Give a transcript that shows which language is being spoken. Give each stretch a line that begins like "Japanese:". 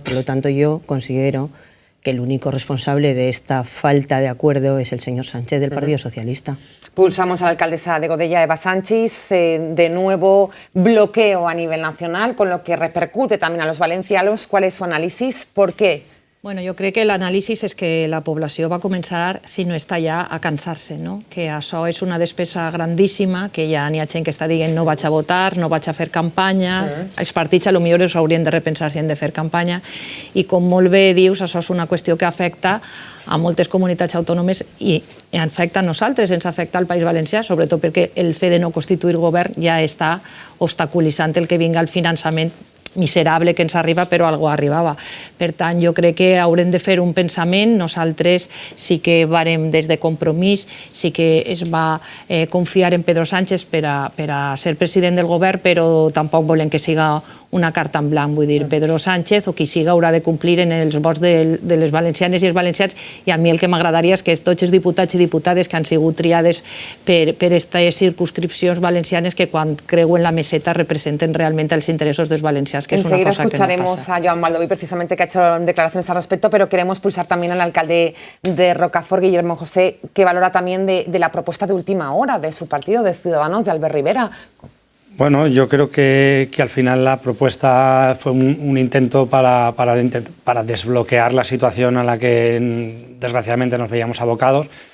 Spanish: Por lo tanto, yo considero que el único responsable de esta falta de acuerdo es el señor Sánchez del Partido Socialista. Pulsamos a la alcaldesa de Godella, Eva Sanchis, de nuevo bloqueo a nivel nacional, con lo que repercute también a los valencianos. ¿Cuál es su análisis? ¿Por qué?
Catalan: Bueno, jo crec que l'anàlisi és que la població va començar, si no està ja, a cansar-se, no? Que això és una despesa grandíssima, que ja n'hi ha gent que està dient no vaig a votar, no vaig a fer campanya, els partits potser s'haurien de repensar si han de fer campanya, i com molt bé dius, això és una qüestió que afecta a moltes comunitats autònomes i afecta a nosaltres, ens afecta al País Valencià, sobretot perquè el fet de no constituir govern ja està obstaculitzant el que vinga el finançament miserable que ens arriba, però algo arribava. Per tant, jo crec que haurem de fer un pensament. Nosaltres sí que varem des de Compromís, sí que es va confiar en Pedro Sánchez per a ser president del govern, però tampoc volem que siga una carta en blanc. Vull dir, Pedro Sánchez o qui siga haurà de complir en els vots de les valencianes i els valencians, i a mi el que m'agradaria és que tots els diputats i diputades que han sigut triades per aquestes circunscripcions valencianes que quan creuen la meseta representen realment els interessos dels valencians, que es una cosa que no pasa.
Spanish: Enseguida escucharemos a Joan Baldoví, precisamente, que ha hecho declaraciones al respecto, pero queremos pulsar también al alcalde de Rocafort, Guillermo José, que valora también de la propuesta de última hora de su partido, de Ciudadanos, de Albert Rivera. Bueno, yo creo que al final la propuesta fue un intento para desbloquear la situación a la que desgraciadamente nos veíamos abocados.